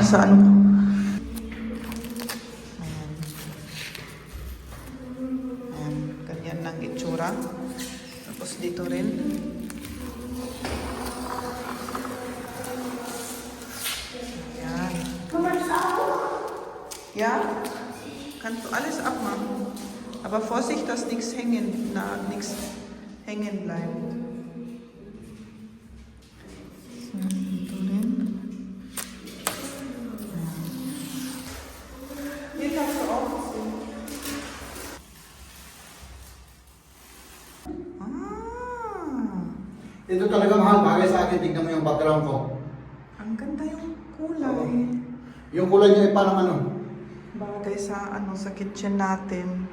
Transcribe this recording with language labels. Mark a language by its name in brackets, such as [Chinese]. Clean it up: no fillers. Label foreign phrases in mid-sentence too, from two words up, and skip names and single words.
[Filipino] sa ano. Ayan, ganyan ng itsura. Tapos dito rin. Ayan. [German] Ja, kannst du alles abmachen. Aber Vorsicht, dass nichts hängen bleibt. So, [Filipino] dito rin. [German] Hier kannst du auch sehen. [Filipino] Ito talaga mahal, bagay sa akin. Tignan mo yung background ko. Ang ganda yung kulay. Yung kulay niya ay parang ano, Bagay sa sa kitchen natin.